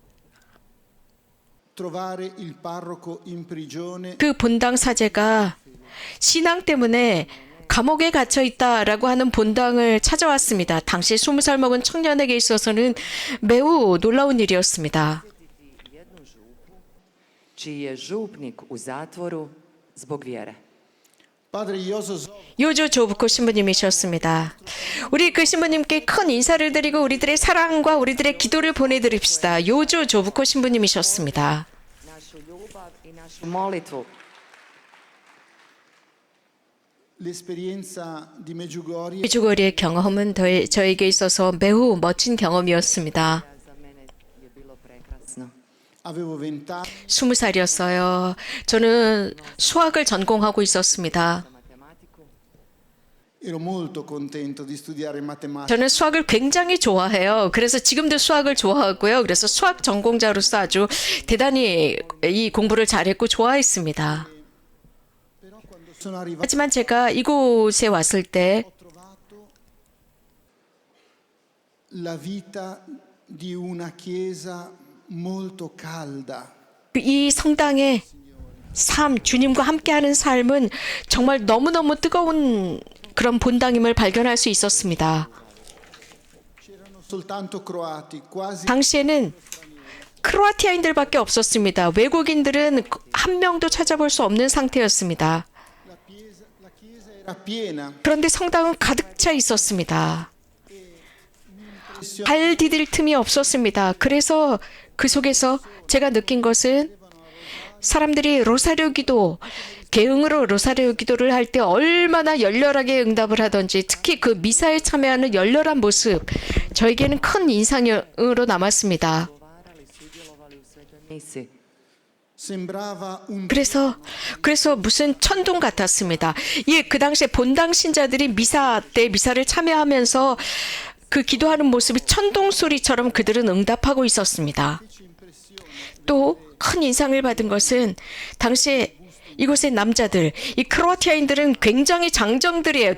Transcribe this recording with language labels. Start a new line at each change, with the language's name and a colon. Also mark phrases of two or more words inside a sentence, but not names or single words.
Italian: trovare il parroco in prigione
Korean: 그 본당 사제가 신앙 때문에 감옥에 갇혀 있다라고 하는 본당을 찾아왔습니다. 당시 20살 먹은 청년에게 있어서는 매우 놀라운 일이었습니다.
Croatian: Jednu župu čiji je župnik u zatvoru zbog vjere.
Italian: padre Ioso
Korean: 요조 조부코 신부님이셨습니다. 우리 그 신부님께 큰 인사를 드리고 우리들의 사랑과 우리들의 기도를 보내드립시다. 요조 조부코 신부님이셨습니다.
Croatian: Našu ljubav i našu molitvu.
Italian: l'esperienza di Medjugorje
Korean: 메주고리의 경험은 저에게 있어서 매우 멋진 경험이었습니다.
Croatian: Za mene je bilo prekrasno.
Italian: avevo 20 anni
Korean: 20살이었어요. 저는 수학을 전공하고 있었습니다.
Croatian: Matematiku.
Italian: ero molto contento di studiare matematica
Korean: 저는 수학을 굉장히 좋아해요. 그래서 지금도 수학을 좋아하고요. 그래서 수학 전공자로서 아주 대단히 이 공부를 잘했고 좋아했습니다.
Italian: però quando sono arrivato
Korean: 하지만 제가 이곳에 왔을 때
Italian: ho trovato la vita di una chiesa molto calda.
Korean: 이 성당의 주님과 함께하는 삶은 정말 너무너무 뜨거운 그런 본당임을 발견할 수 있었습니다.
Italian: C'erano soltanto croati, quasi
Korean: 당시에는 크로아티아인들밖에 없었습니다. 외국인들은 한 명도 찾아볼 수 없는 상태였습니다.
Italian: la chiesa era piena.
Korean: 그런데 성당은 가득 차 있었습니다. 발 디딜 틈이 없었습니다. 그래서 그 속에서 제가 느낀 것은 사람들이 로사리오 기도, 개응으로 로사리오 기도를 할 때 얼마나 열렬하게 응답을 하던지 특히 그 미사에 참여하는 열렬한 모습 저에게는 큰 인상으로 남았습니다.
Croatian: Odgovarali, sudjelovali u svetoj misi.
Italian: Sembrava un
Korean: 그래서 무슨 천둥 같았습니다. 그 당시에 본당 신자들이 미사를 참여하면서 그 기도하는 모습이 천둥 소리처럼 그들은 응답하고 있었습니다. 또 큰 인상을 받은 것은 당시에 이곳의 남자들, 이 크로아티아인들은 굉장히 장정들이에요.